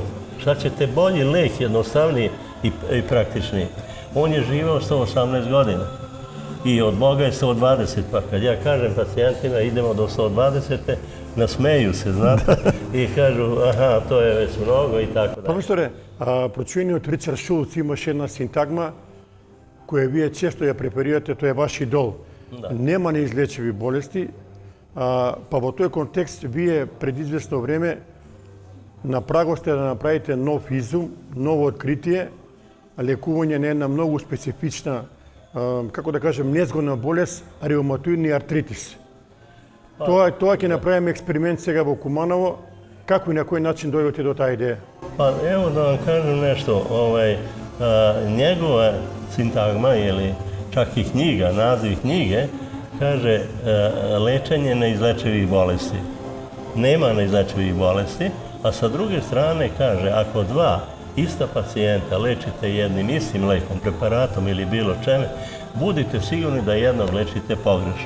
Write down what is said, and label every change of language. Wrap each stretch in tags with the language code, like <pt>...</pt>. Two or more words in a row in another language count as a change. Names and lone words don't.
<sr>Šta ćete bolji lek, jednostavniji i praktičniji. On je živao 118 godina i od Boga je 120, pa kad ja kažem pacijentima idemo do 120, nasmeju se, znate, i kažu, aha, to je već mnogo i tako dalje.</sr> <mk>Profesоре, прочуениот Ричард Шулц имаше една синтагма која вие често ја препарирате, тоа е ваш идол. Нема неизлечиви болести, па во тој контекст вие пред известно време на прагот сте да направите нов изум, ново откритие, лекување на една многу специфична, како да кажем, незгодна болест, реуматоидни артритис. Тоа ќе направиме експеримент сега во Куманово</mk> <sr>Kako i na koji način dojete do ta ideje? Pa evo da vam kažem nešto, njegova sintagma ili čak i knjiga, naziv knjige, kaže lečenje neizlečivih bolesti. Nema neizlečivih bolesti, a sa druge strane kaže ako dva ista pacijenta lečite jednim istim lekom, preparatom ili bilo čeme, budite sigurni da jednog lečite pogrešno.</sr>